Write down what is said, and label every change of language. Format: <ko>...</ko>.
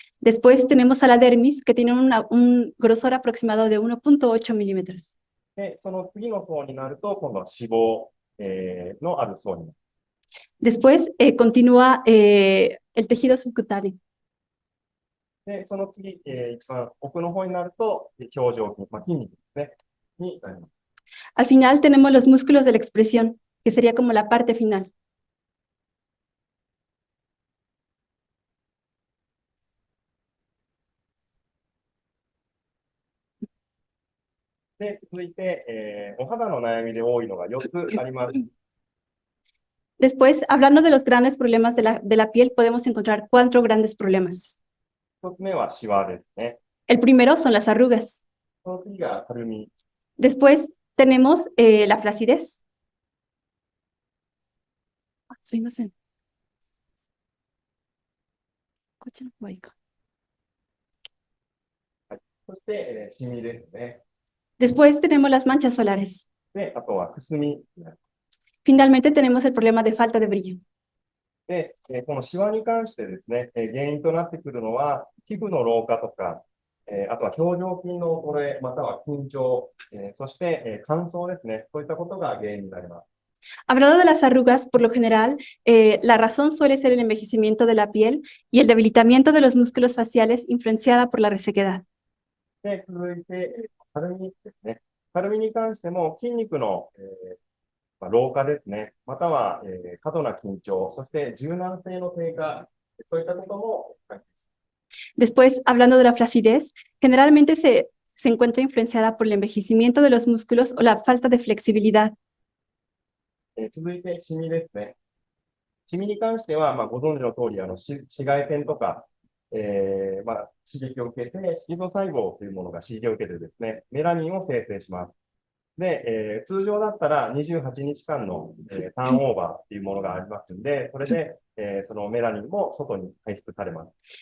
<es>Después tenemos a la dermis, que tiene un grosor aproximado de 1.8 milímetros.</es> <ja>で、その次の層になると、今度は脂肪、のある層になる。</ja> <es>Después continúa el tejido subcutáneo.</es> <ja>で、その次、一番奥の方になると、表情筋、筋肉ですね。になります。</ja> <es>Al final tenemos los músculos de la expresión, que sería como la parte final.</es> <ja>で、続いて、お肌の悩みで多いのが4つあります。</ja> <es>Después, hablando de los grandes problemas de la piel, podemos encontrar 4 grandes problemas.</es> <ja>1つ目はシワですね。</ja> <es>El primero son las arrugas.</es> <ja>その次がたるみ。</ja> <es>Después tenemos la flacidez.</es> <ja>すいません。こっちの方がいいか。はい、そして、シミですね。</ja> <es>Después tenemos las manchas solares.</es> <ja>で、あとはくすみ。</ja> <es>Finalmente tenemos el problema de falta de brillo.</es> <ja>で、このシワに関してですね、原因となってくるのは、皮膚の老化とか、あとは表情筋の衰え、または緊張、そして、乾燥ですね。そういったことが原因になります。</ja> <es>Hablando de las arrugas, por lo general, la razón suele ser el envejecimiento de la piel y el debilitamiento de los músculos faciales influenciada por la resequedad.</es> <ja>で、続いて、たるみですね。たるみに関しても筋肉の、老化ですね。または、過度な緊張、そして柔軟性の低下、そういったことも関係します。</ja> <es>Después, hablando de la flacidez, generalmente se encuentra influenciada por el envejecimiento de los músculos o la falta de flexibilidad.</es> <ja>続いて、シミですね。シミに関しては、ご存知の通り、紫外線とか、刺激を受けて、色素細胞というものが刺激を受けてですね、メラニンを生成します。で、通常だったら28日間の、ターンオーバーっていうものがありますので、それで、そのメラニンも外に排出されます。</ja>